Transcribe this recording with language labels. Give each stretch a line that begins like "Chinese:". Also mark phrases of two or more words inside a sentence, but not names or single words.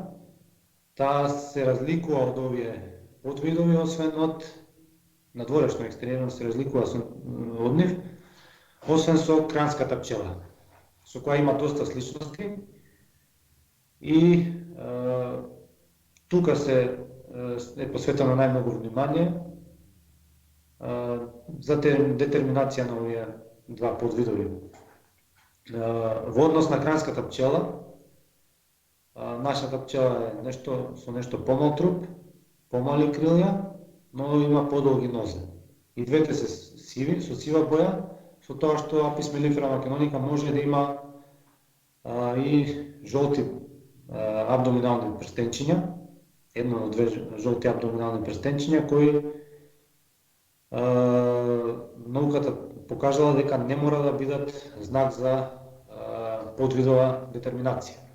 Macedonian: Таа се разликува од овие подвидови, освен од надворешно екстериерно се разликува од нив, освен со кранската пчела, со која има доста сличности и тука е посветено најмногу внимание за детерминација на овие два подвидови. Во однос на кранската пчела, нашата пчела е со нешто помал труп, помали крилја, но има подолги нозе. И двете се сиви, со сива боја, со тоа што Apis mellifera macedonica може да има и жолти абдоминални прстенчиња, едно од две жолти абдоминални прстенчиња кои науката покажала дека не мора да бидат знак за подвидова детерминација.